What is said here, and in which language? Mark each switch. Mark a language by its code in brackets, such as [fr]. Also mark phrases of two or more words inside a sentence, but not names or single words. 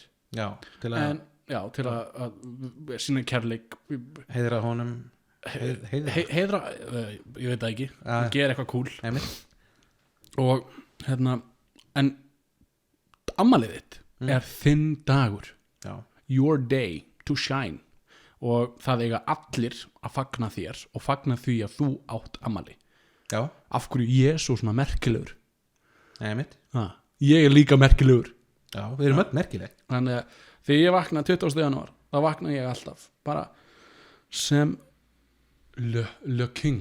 [is] Já, til að sína kærleik, heiðra honum, heiðra, ég veit það ekki, gera eitthvað cool. Og hérna, en afmælið þitt er þinn dagur. Já. [en] Your day to shine, [is] og það eiga allir að fagna þér og fagna því að þú átt afmæli. Já. Af hverju Jesú svona merkilegur? Ég er líka merkilegur. Já, við erum öll merkileg. Þannig að þegar ég vakna 20. janúar þá vakna ég alltaf bara sem le king.